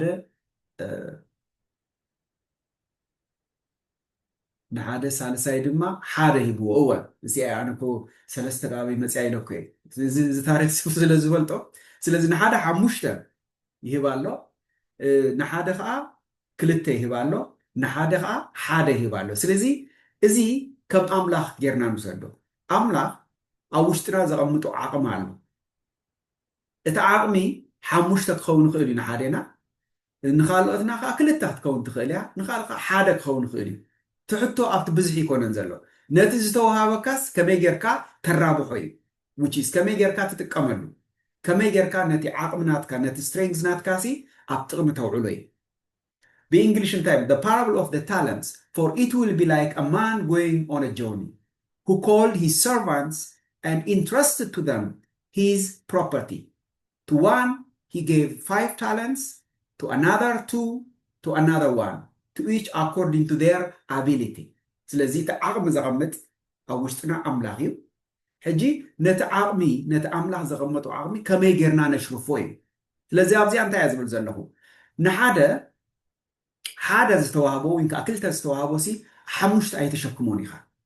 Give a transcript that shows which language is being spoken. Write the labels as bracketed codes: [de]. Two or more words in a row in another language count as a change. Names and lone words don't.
[ti] ንሓደ ሳልሳይ ድማ ሓደ ሂብዎ እወ እዚ ኣነኮ 3 ዳበይ መፅያ ኢለኮ እዚ ታሪክ ስለ ዝፈልጦ ስለዚ ንሓደ 5 ይህብ ኣሎ ንሓደ ከዓ 2 ይህብ ኣሎ ንሓደ ከዓ ሓደ ይህብ ኣሎ ስለዚ እዚ ከም ኣምላኽ ጌርና ንውሰዶ ኣምላኽ ኣብ ውሽጥና ዘቐምጦ ዓቕሚ ኣሎ እቲ ዓቕሚ 5 ክኸውን ይኽእል እዩ ንሓደና ንኻልኦትና ከዓ 2 ክትከውን ትኽእል እያ ንኻልእ ከዓ ሓደ ክኸውን ይኽእል እዩ ትሕቶ ኣብቲ ብዙሕ ይኮነን ዘሎ ነቲ ዝተወሃበካስ ከመይ ጌርካ ተራብሖ እዩ [en] which is [ti] ከመይ ጌርካ ትጥቀመሉ ከመይ ጌርካ ነቲ ዓቕምናትካ ነቲ strengths ናትካሲ ኣብ ጥቕሚ ተውዕሎ እዩ በእንግሊሽ እንታይ [en] the parable of the talents for it will be like a man going on a journey who called his servants and entrusted to them his property to one he gave 5 talents to another 2 to another 1 to each according to their ability [ti] ስለዚ ተዓቕሚ ዘቐምጥ ኣብ ውሽጥና ኣምላኽ እዩ ሕጂ ነቲ ዓቕሚ ነቲ ኣምላኽ ዘቐመጡ ዓቕሚ ከመይ ጌርና ነሽርፎ እዩ ስለዚ ኣብዚኣ እንታይ ዝብል ዘለኹ ንሓደ ዝተዋህቦ ወይ ከዓ 2 ዝተዋህቦ ሲ 5 ኣይተሸክሞን ኢኻ